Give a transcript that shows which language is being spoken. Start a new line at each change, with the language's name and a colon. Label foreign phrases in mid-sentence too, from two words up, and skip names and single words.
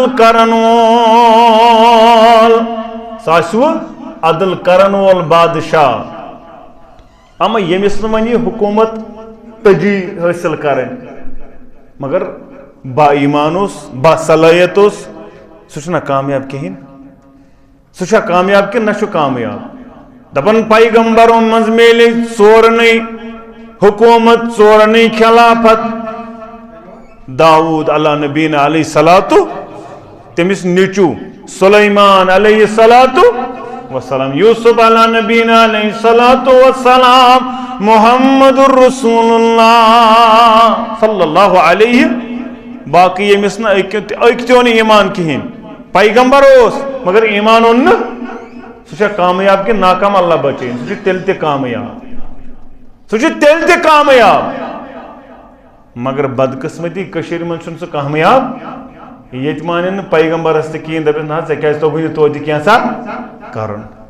Kashmiri: کرن وول سُہ آسہِ سُہ عدل کرن وول بادشاہ اما ییٚمِس نہٕ وۄنۍ یہِ حکوٗمت تٔجی حٲصِل کرٕنۍ مگر با ایمان اوس با صلٲحیت اوس سُہ چھُنہ کامیاب کِہیٖنۍ سُہ چھا کامیاب کِنہٕ نہ چھُ کامیاب دپان پیغمبرو منٛز میلے ژورنٕے حکوٗمت ژورنٕے خلافت داوٗد
Arabic: علیٰ نبیٖنہ علیہ صلاتُ
Kashmiri: تٔمِس نیٚچوٗ سُلیمان
Arabic: علیہ صلاتُ وسلام
Kashmiri: یوٗسف
Arabic: علیٰ نبیٖنہ علیہ صلاتُ وسلام محمد الرسول اللہ صلی اللہ علیہ
Kashmiri: باقٕے ییٚمِس نہٕ أکۍ تہِ اوٚن ایٖمان کِہیٖنۍ پیغمبر اوس مگر ایٖمان اوٚن نہٕ سُہ چھا کامیاب کِنہٕ ناکام اللہ بچٲیِن سُہ چھُ تیٚلہِ تہِ کامیاب مگر بدقسمتی کٔشیٖرِ منٛز چھُنہٕ سُہ کامیاب ییٚتہِ مانن نہٕ پیغمبرس تہِ کِہیٖنۍ دپٮ۪س نہ ژےٚ کیٛازِ توٚگُے نہٕ توتہِ کینٛژھا کرُن